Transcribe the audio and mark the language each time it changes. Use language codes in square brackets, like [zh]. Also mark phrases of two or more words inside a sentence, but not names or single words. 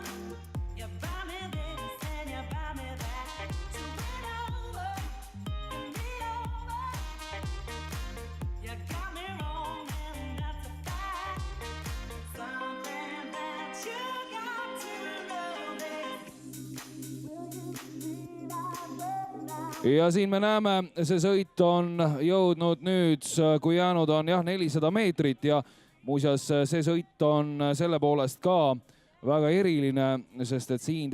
[en] You buy me this and you buy me that. So bring over, bring me over. You got me wrong and that's a fact. Something that you got to [et] ja siin me näeme, see sõit on jõudnud nüüd, kui jäänud on jah 400 meetrit ja muuseas see sõit on selle poolest ka väga eriline, sest et siin